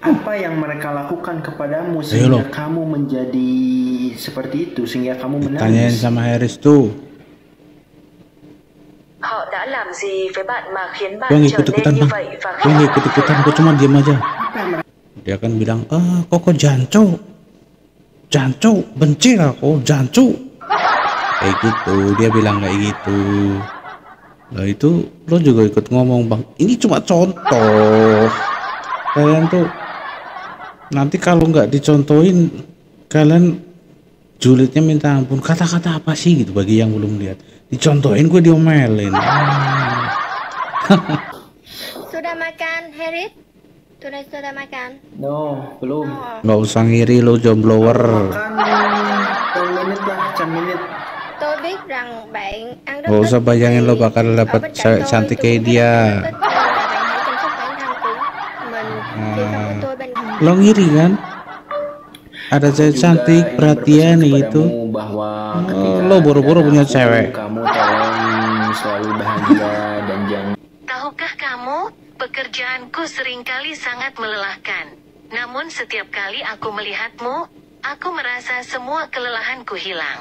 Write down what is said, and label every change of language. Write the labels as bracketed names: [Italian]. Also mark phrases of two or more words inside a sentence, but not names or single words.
[Indonesian] Apa yang mereka lakukan kepadamu Ayo sehingga lo, kamu menjadi seperti itu, sehingga kamu tanyain menangis? sama Harris tuh. [Vietnamese] Họ đã làm gì với bạn mà khiến [Indonesian] Gue [Vietnamese] bạn [Indonesian] nggak [Vietnamese] trở [Indonesian] ikut-ikutan [Vietnamese] nên như [Indonesian] bang, [Vietnamese] vậy và [Indonesian] gue [Vietnamese] khiến [Indonesian] nggak [Vietnamese] bạn phải [Indonesian] ikut-ikutan, gue [Vietnamese] khóc? [Indonesian] cuma diam aja. Apa yang mereka Dia kan bilang, kok jancu, benci aku, jancu. Kayak gitu, dia bilang kayak gitu. Nah itu lo juga ikut ngomong bang, ini cuma contoh. Kalian tuh nanti kalau nggak dicontohin, kalian julidnya minta ampun. Kata-kata apa sih gitu bagi yang belum lihat. Dicontohin gue diomelin. Sudah makan, Harris? Sudah makan? No, belum. Oh. Nggak usah ngiri lo jomblower. Makan 10 menit lah, 10 menit. [Vietnamese] Tôi biết rằng bạn ăn rất [Indonesian] Nggak [Vietnamese] ít [Indonesian] usah bayangin [Vietnamese] thì [Indonesian] lo bakal [Vietnamese] ở [Indonesian] dapet [Vietnamese] bên cạnh [Indonesian] cewek [Vietnamese] tôi, [Indonesian] cantik [Vietnamese] tôi [Indonesian] kayak [Vietnamese] cũng thấy [Indonesian] dia. [Vietnamese] bạn rất ít, cho nên là bạn hãy chăm sóc bản thân của mình khi không có tôi bên cạnh. [Indonesian] Lo ngiri kan? Ada cewek Juga cantik, ingin perhatian berpesan gitu. kepadamu bahwa ketika Lo buru-buru ada punya aku, cewek. kamu tolong selalu bahagia dan jangan. Tahukah kamu, pekerjaanku seringkali sangat melelahkan. Namun setiap kali aku melihatmu, aku merasa semua kelelahanku hilang.